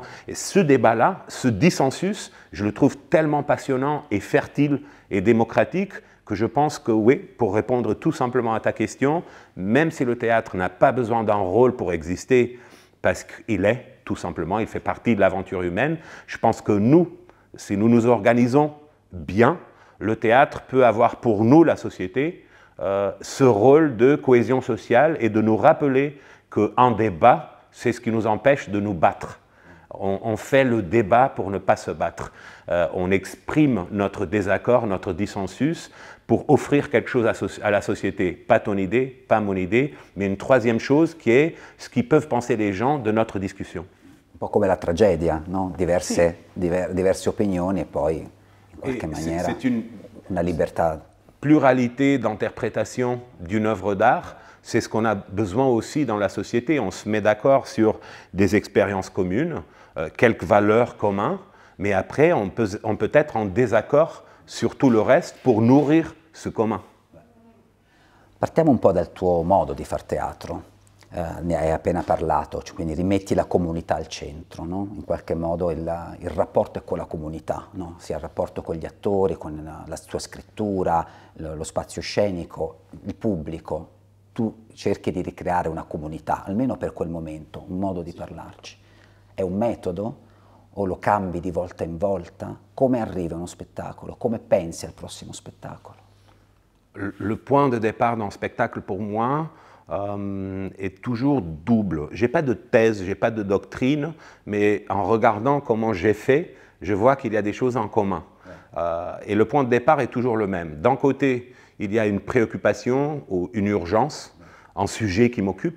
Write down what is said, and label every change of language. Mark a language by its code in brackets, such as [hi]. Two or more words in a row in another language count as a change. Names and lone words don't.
[fr] Et ce débat-là, ce dissensus, je le trouve tellement passionnant et fertile et démocratique que je pense que oui, pour répondre tout simplement à ta question, même si le théâtre n'a pas besoin d'un rôle pour exister, parce qu'il est, tout simplement, il fait partie de l'aventure humaine, je pense que nous, si nous nous organisons bien, le théâtre peut avoir pour nous, la société, ce rôle de cohésion sociale et de nous rappeler qu'un débat, c'est ce qui nous empêche de nous battre. On fait le débat pour ne pas se battre. On exprime notre désaccord, notre dissensus pour offrir quelque chose à la société. Pas ton idée, pas mon idée, mais une troisième chose qui est ce qu'ils peuvent penser les gens de notre discussion. [it] Un po' come la tragedia, no? Diverse opinioni e poi in qualche maniera una libertà. [fr] Pluralité d'interprétation d'une œuvre d'art, c'est ce qu'on a besoin aussi dans la société. On se met d'accord sur des expériences communes, quelques valeurs communes, mais après on peut être en désaccord sur tout le reste pour nourrir ce commun. [it] Partiamo un po' dal tuo modo di far teatro. Ne hai appena parlato, cioè quindi rimetti la comunità al centro, no? In qualche modo il rapporto è con la comunità, no? Sia il rapporto con gli attori, con la tua scrittura, lo spazio scenico, il pubblico. Tu cerchi di ricreare una comunità, almeno per quel momento, un modo di parlarci. È un metodo o lo cambi di volta in volta? Come arriva uno spettacolo? Come pensi al prossimo spettacolo? [fr] Le point de départ d'un spectacle pour moi est toujours double. Je n'ai pas de thèse, je n'ai pas de doctrine, mais en regardant comment j'ai fait, je vois qu'il y a des choses en commun. Et le point de départ est toujours le même. D'un côté, il y a une préoccupation ou une urgence, un sujet qui m'occupe.